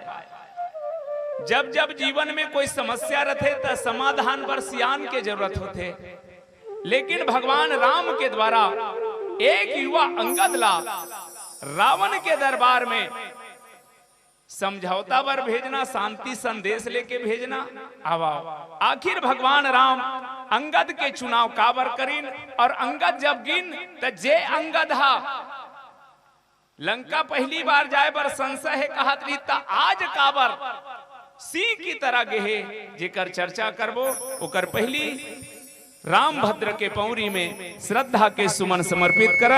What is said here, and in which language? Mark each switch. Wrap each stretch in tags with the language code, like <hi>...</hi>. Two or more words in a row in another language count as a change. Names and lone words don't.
<hne>जब जब जीवन में कोई समस्या रहे तो समाधान बर सियान के जरूरत होते, लेकिन भगवान राम के द्वारा एक युवा अंगद ला रावण के दरबार में समझौता बर भेजना, शांति संदेश लेके भेजना। आखिर भगवान राम अंगद के चुनाव काबर करीन और अंगद जब गिन तो जे अंगद हा लंका पहली बार जाए बर संशय है कहत रीता आज काबर सिंह की तरह गेहे जेकर चर्चा करबो ओकर पहली राम भद्र के पौरी में श्रद्धा के सुमन समर्पित करन।</hne>